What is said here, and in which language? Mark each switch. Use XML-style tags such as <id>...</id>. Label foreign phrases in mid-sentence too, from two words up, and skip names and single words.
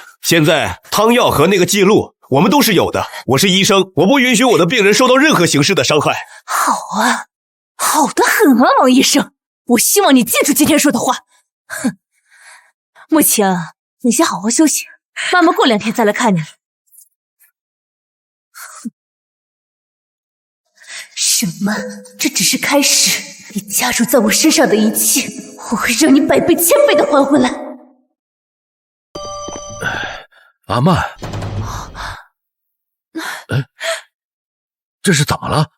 <zh>現在湯藥和那個記錄我們都是有的。我是醫生，我不允許我的病人受到任何形式的傷害。好啊，好得很啊，王醫生。我希望你記住今天說的話。哼，慕情，你先好好休息，媽媽過2天再來看你。哼，什麼？這只是開始，你加諸在我身上的一切，我會讓你100倍、1000倍的還回來。阿曼，這是怎麼了？</zh>